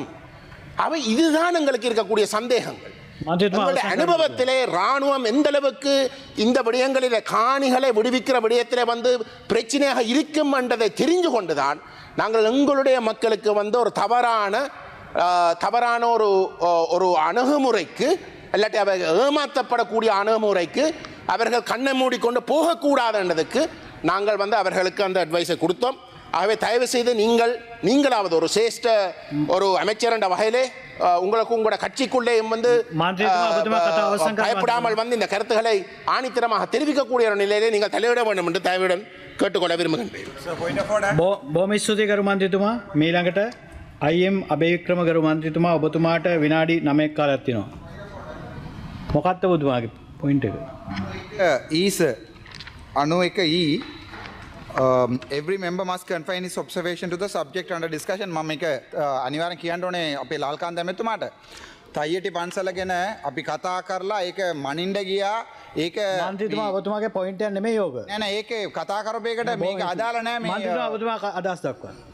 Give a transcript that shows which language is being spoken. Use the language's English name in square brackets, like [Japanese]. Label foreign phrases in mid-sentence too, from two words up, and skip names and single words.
[Tamil] அவை இதுதான் எங்களுக்கு இருக்கக்கூடிய சந்தேகங்கள். அனுபவத்திலே இராணுவம் எந்த அளவுக்கு இந்த விடயங்களில் காணிகளை விடுவிக்கிற விடயத்திலே வந்து பிரச்சனையாக இருக்கும் என்றதை தெரிந்து கொண்டுதான் நாங்கள் எங்களுடைய மக்களுக்கு வந்து ஒரு தவறான ஒரு அணுகுமுறைக்கு, இல்லாட்டி அவர்கள் ஏமாற்றப்படக்கூடிய அணுகுமுறைக்கு அவர்கள் கண்ணை மூடிக்கொண்டு போகக்கூடாதுன்றதுக்கு நாங்கள் வந்து அவர்களுக்கு அந்த அட்வைஸை கொடுத்தோம். ஆகவே தயவு செய்து நீங்களாவது ஒரு சிரேஷ்ட ஒரு அமைச்சர் என்ற வகையிலே உங்களுக்கு உங்களோட கட்சிக்குள்ளேயும் வந்து பயப்படாமல் வந்து இந்த கருத்துக்களை ஆணித்தரமாக தெரிவிக்கக்கூடிய ஒரு நிலையிலே நீங்கள் தலையிட வேண்டும் என்று தயவுடன் கேட்டுக்கொள்ள விரும்புகின்றேன். [Sinhala] බොහොම ස්තුතියි ගරු මන්ත්‍රීතුමා. මීළඟට අයිඑම් අබේවික්‍රම ගරු මන්ත්‍රීතුමා, ඔබතුමාට විනාඩි 9ක් කාලයක් තියෙනවා. මොකක්ද ඔබතුමාගේ පොයින්ට් එක? [English] is 91E. Every member must confine his observation to the subject under discussion. [Sinhala] මම මේක අනිවාර්යෙන් කියන්න ඕනේ අපේ ලාල්කාන්ත ඇමතුමාට. තයියටි පන්සල ගැන අපි කතා කරලා ඒක මනින්න ගියා. ඒක මන්ත්‍රීතුමා ඔබතුමාගේ පොයින්ට් එක නෙමෙයි ඕක. නෑ නෑ ඒක කතා කරපු එකට මේක අදාළ නෑ. මේ මන්ත්‍රීතුමා ඔබතුමා අදහස් දක්වන්න.